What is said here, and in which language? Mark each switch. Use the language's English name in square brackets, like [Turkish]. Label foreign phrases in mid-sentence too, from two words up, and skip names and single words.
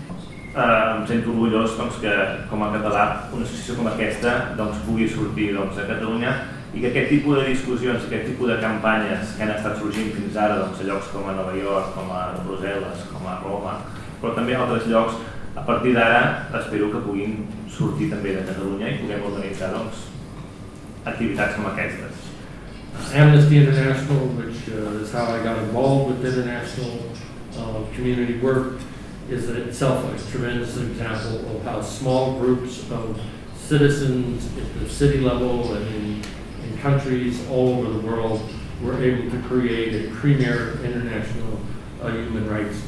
[Catalan] Em sento orgullós que, com a català, una associació com aquesta pugui sortir a Catalunya i que aquest tipus de discussions, aquest tipus de campanyes que han estat sorgint fins ara a llocs com a Nova York, com a Brussel·les, com a Roma, però també a altres llocs, a partir d'ara espero que puguin sortir també de Catalunya i puguem organitzar activitats com aquestes. [English] Amnesty International, which is how I got involved with international community work, is itself a tremendous example of how small groups of citizens at the city level and in countries all over the world were able to create a premier international human rights movement.